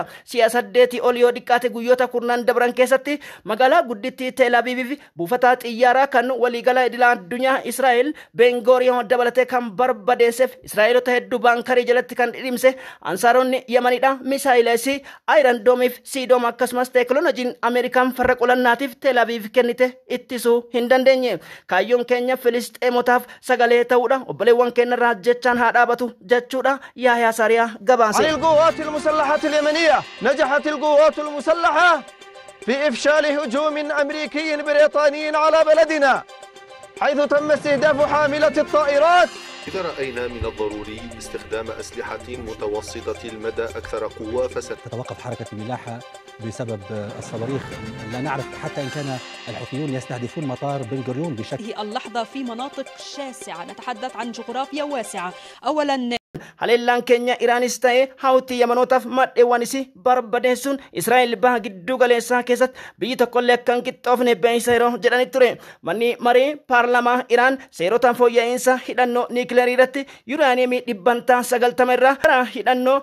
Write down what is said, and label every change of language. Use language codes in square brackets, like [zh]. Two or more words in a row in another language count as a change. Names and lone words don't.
[om] Si'a 8 ol yoo dhiqqaate guyyoota kurnan dabran keessatti magaalaa guddittii Teel Aviiviif buufata xiyyaara kan waliigala idila addunyaa Israa'el Ben-Gurion dabalatee kan barbadeesseef Israa'elota hedduu baankarii jalatti kan dhidhimse ansaaronni Yamanidha. Misaa'ilees Iron Dome fi Sidom akkasumas teekinooloojiin Ameerikaan farra qolannaatiif Teel Aviiv kennite ittisuu hin dandeenye. Kaayyoon keenya Filisxeemotaaf sagalee ta'uudha. Obboleewwan keenya irraa jechaan haa dhaabatu jechuudha. Yahyaa Sariyaa gabaase. [ar] عن القوات المسلحة اليمنية نجحت القوات المسلحة في إفشال هجوم أمريكي بريطاني على بلدنا حيث تم استهداف حاملة الطائرات. إذا رأينا من الضروري استخدام أسلحة متوسطة المدى أكثر قوة تتوقف حركة الملاحة بسبب الصواريخ. لا نعرف حتى إن كان الحوثيون يستهدفون مطار بن غوريون بشكل. هذه اللحظة في مناطق شاسعة، نتحدث عن جغرافيا واسعة. أولا [om] haleellaan keenya Iraanis ta'ee hawtii Yamanootaaf madheewwanis barbadeessuun Israa'el baha gidduu galeessaa keessatti biyyi tokkollee akka hin qixxoofne beeksisa yeroo jedhanii ture. Manni marii paarlamaa Iraan seerota fooyya'insa hidhannoo niikileerii irratti yuuraaniyeemii 90 irraa gara hidhannoo